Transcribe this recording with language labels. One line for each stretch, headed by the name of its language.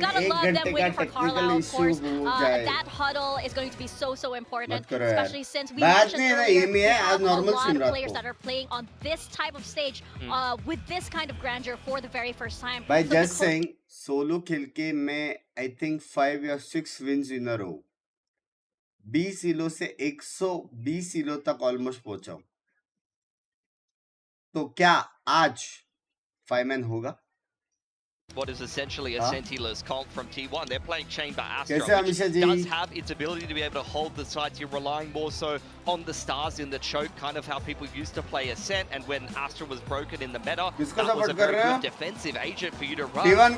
English: Gotta love them waiting for Carlisle, of course. That huddle is going to be so important, especially since we mentioned earlier we have a lot of players that are playing on this type of stage with this kind of grandeur for the very first time. By just saying, solo
Hindi: खेल के मैं
English: I think 5 or 6 wins in a row.
Hindi: 20 elo से 120 elo तक almost पहुंचा हूं. तो क्या आज 5-man होगा?
English: What is essentially a Sentinel's comp from T1. They're playing Chamber Astra, which does have its ability to be able to hold the sides. You're relying more so on the stars in the choke, kind of how people used to play Ascent, and when Astra was broken in the meta, that was a very good defensive agent for you to run.